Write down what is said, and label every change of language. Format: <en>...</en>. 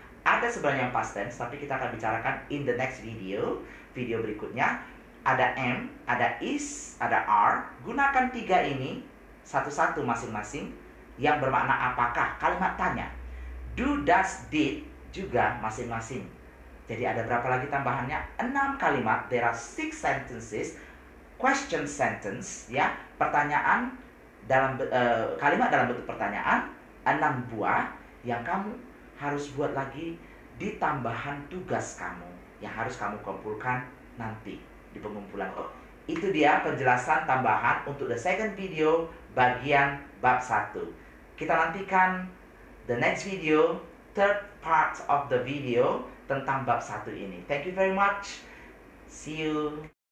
<id>Ada sebenarnya yang past tense, tapi kita akan bicarakan</id> <en>in the next video</en> <id>berikutnya. Ada am, ada is, ada are. Gunakan tiga ini satu-satu masing-masing yang bermakna apakah, kalimat tanya. Do, does, did juga masing-masing. Jadi ada berapa lagi tambahannya? 6 kalimat,</id> <en>there are 6 sentences. Question sentence,</en> <id>ya, pertanyaan dalam kalimat dalam bentuk pertanyaan, 6 buah yang kamu harus buat lagi di tambahan tugas kamu yang harus kamu kumpulkan nanti di pengumpulan. Itu dia penjelasan tambahan untuk</id> <en>the second video</en> <id>bagian bab 1. Kita nantikan</id> <en>the next video, third part of the video</en> <id>tentang bab 1 ini.</id> <en>Thank you very much. See you.</en>